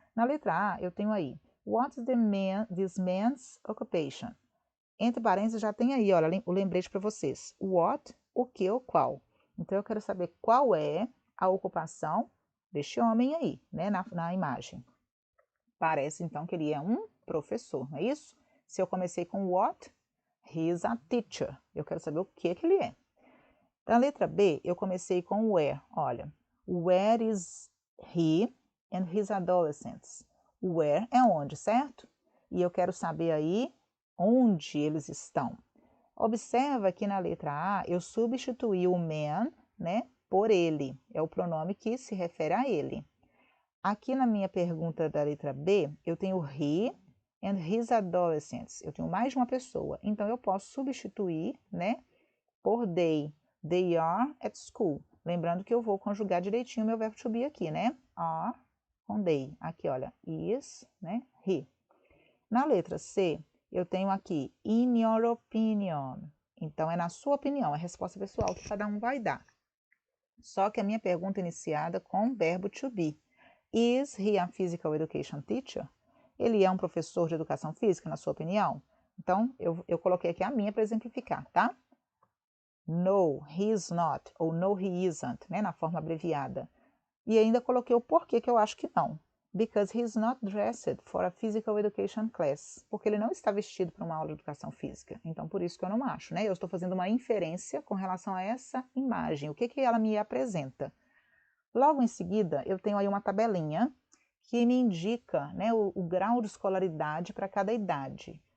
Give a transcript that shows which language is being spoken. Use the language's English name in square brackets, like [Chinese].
[Portuguese] Na letra A, eu tenho aí, [English] what is this man's occupation? [Portuguese] Entre parênteses, já tem aí, olha, o lembrete para vocês. What, o que ou qual. Então, eu quero saber qual é a ocupação deste homem aí, né? Na imagem. Parece, então, que ele é um professor, não é isso? Se eu comecei com what, [English] he is a teacher. [Portuguese] Eu quero saber o que ele é. Na letra B, eu comecei com where. [English] Olha, where is he and his adolescents? [Portuguese] Where é onde, certo? E eu quero saber aí onde eles estão. Observa que na letra A eu substituí o man, né, por ele. É o pronome que se refere a ele. Aqui na minha pergunta da letra B, eu tenho [English] he and his adolescents. [Portuguese] Eu tenho mais de uma pessoa. Então eu posso substituir, né, por they. [English] They are at school. [Portuguese] Lembrando que eu vou conjugar direitinho o meu verbo to be aqui, né? Are com they. Aqui, olha, is, né? He. Na letra C, eu tenho aqui [English] in your opinion. [Portuguese] Então, é na sua opinião, é a resposta pessoal que cada um vai dar. Só que a minha pergunta é iniciada com o verbo to be. [English] Is he a physical education teacher? [Portuguese] Ele é um professor de educação física, na sua opinião? Então, eu coloquei aqui a minha para exemplificar, tá? [English] No, he is not, ou no, he isn't, [Portuguese] né, na forma abreviada. E ainda coloquei o porquê que eu acho que não. [English] Because he is not dressed for a physical education class. [Portuguese] Porque ele não está vestido para uma aula de educação física. Então, por isso que eu não acho, né? Eu estou fazendo uma inferência com relação a essa imagem. O que que ela me apresenta? Logo em seguida, eu tenho aí uma tabelinha que me indica, né, o grau de escolaridade para cada idade.